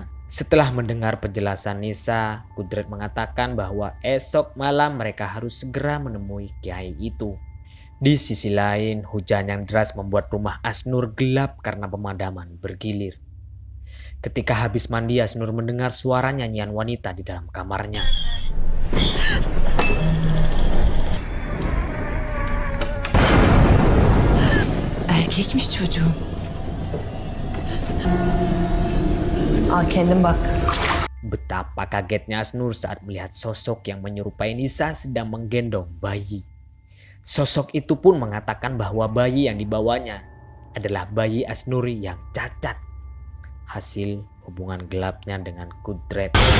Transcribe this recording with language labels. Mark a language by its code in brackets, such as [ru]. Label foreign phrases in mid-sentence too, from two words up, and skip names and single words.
[id] Setelah mendengar penjelasan Nisa, Kudret mengatakan bahwa esok malam mereka harus segera menemui kiai itu. Di sisi lain, hujan yang deras membuat rumah Asnur gelap karena pemadaman bergilir. Ketika habis mandi, Asnur mendengar suara nyanyian wanita di dalam kamarnya. [tr] Erkekmiş çocuğum. Al kendin bak. [id] Betapa kagetnya Asnur saat melihat sosok yang menyerupai Nisa sedang menggendong bayi. Sosok itu pun mengatakan bahwa bayi yang dibawanya adalah bayi Asnuri yang cacat. Hasil hubungan gelapnya dengan Kudret.